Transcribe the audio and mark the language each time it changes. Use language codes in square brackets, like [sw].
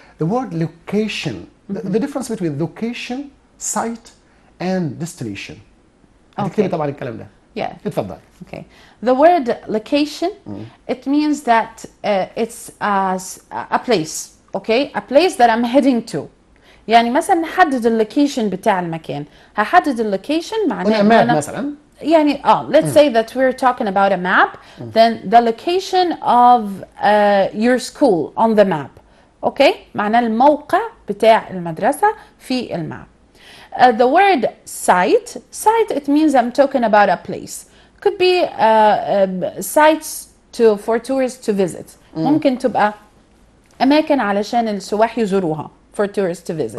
[en] The word location, the difference between location, site, and destination. [ar] هتكتبي طبعا الكلام ده. [en] Yeah. [ar] اتفضل. [en] Okay. The word location, it means that it's a place. Okay? A place that I'm heading to. [ar] يعني مثلا نحدد اللوكيشن بتاع المكان. هحدد اللوكيشن معناه ماب مثلا. [en] يعني let's say that we're talking about a map, then the location of your school on the map. Okay? [ar] معناه الموقع بتاع المدرسة في الماب. [en] The word site, it means I'm talking about a place. Could be sites for tourists to visit. [ar] ممكن تبقى أماكن علشان السواح يزوروها [en] for tourists to visit.